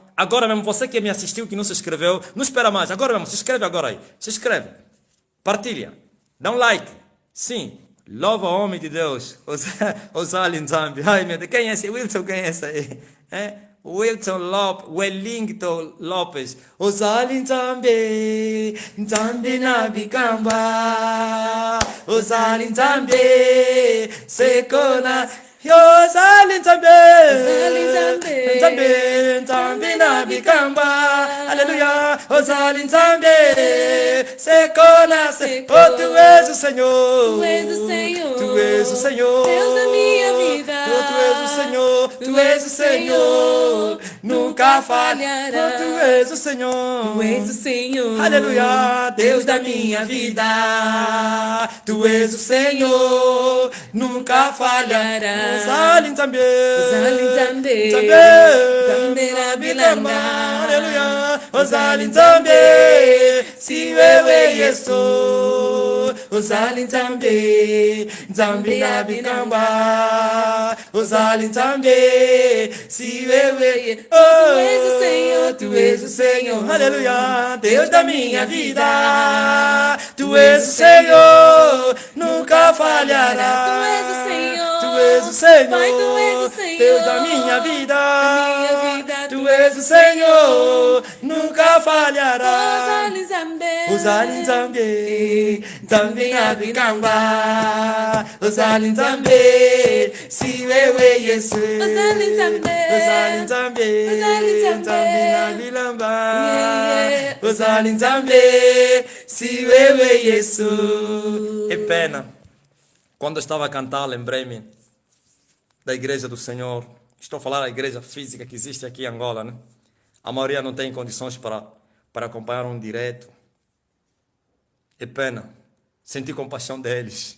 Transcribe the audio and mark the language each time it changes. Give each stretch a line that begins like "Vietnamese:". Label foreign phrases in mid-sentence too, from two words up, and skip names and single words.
Portuguese: Agora mesmo, você que me assistiu, que não se inscreveu, não espera mais. Agora mesmo, se inscreve agora aí. Se inscreve. Partilha. Dá um like. Sim. Louva o homem de Deus.
Lingala: Osali Nzambi.
Portuguese: Ai, meu Deus. Quem é esse? Wilson, quem é esse aí? Wilson Lopes. Wellington Lopes.
Lingala: Osali Nzambi. Nzambi na bicamba. Osali Nzambi. Sekona. Osali Nzambi. Nzambi na bicamba. Aleluia. Aleluia. Osali Nzambe. Sekona se.
Portuguese: Oh, tu és o Senhor. Tu és o Senhor. Tu és o Senhor. Deus da minha vida. Oh, tu és o Senhor. Tu és o Senhor. Nunca falhará. Oh, tu és o Senhor. Tu és o Senhor. Aleluia, Deus da minha vida. Tu és o Senhor, nunca falhará.
Lingala: Osali Nzambe. Osali Nzambe. Nzambe na bilanga. Aleluia. Osali Nzambe.
Swahili: Si wewe Yesu.
Lingala: Osali Nzambe. Nzambe na bikamba. Osali Nzambe.
Swahili: Si wewe.
Portuguese: Oh, Tu és o Senhor. tu és o Senhor. Aleluia. Deus da minha vida. Tu és o Senhor. Nunca falhará. Tu és o Senhor. Tu és o Senhor. Pai, tu és o Senhor. Deus da minha vida. Da minha vida. Tu és o Senhor. Nunca falhará.
Lingala: Osali Nzambe. Osali Nzambe. Nzambe na bikamba. Osali Nzambe.
Swahili: Si wewe Yesu.
Lingala: Osali Nzambe. Osali Nzambe. Osali Nzambe. Nzambe na bilamba. Yeah. Osali Nzambe.
Swahili: Si wewe Yesu.
Portuguese: É pena. Quando eu estava a cantar, lembrei-me da igreja do Senhor. Estou a falar da igreja física que existe aqui em Angola, né? A maioria não tem condições para acompanhar um direto. É pena. Senti compaixão deles.